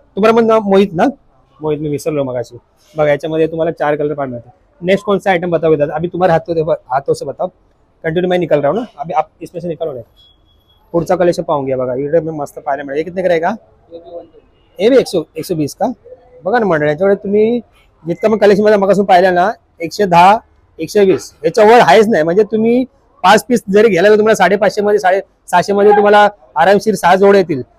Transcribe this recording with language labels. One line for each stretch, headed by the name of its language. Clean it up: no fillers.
Marathi: तुम्हाला मग मोहित ना, मोहित मी विसरलो मगाशी. बघा याच्यामध्ये तुम्हाला 4 कलर पाहायला मिळते.
Hindi: नेक्स्ट कौन सा आइटम बताओगे दादा? अभी तुम्हारे हाथों से बताओ, कंटिन्यू मैं निकल रहा हूँ ना, अभी आप इसमें से निकलो नहीं.
Marathi: पुढचा कलेक्शन पाहून घ्या. बघा इकडे मी मस्त पाहायला मिळेल.
Hindi: कितने का रहेगा?
Marathi: हे बी 120 का? बघा ना मंडळी, याच्याकडे तुम्ही जितकं मग कलेक्शन मध्ये मगासून पाहिलं ना, 110 120 याच्यावर आहेच नाही. म्हणजे तुम्ही 5 पीस जरी घ्यायला तर तुम्हाला 550 मध्ये 750 मध्ये तुम्हाला आरामशीर 6 जोड येतील.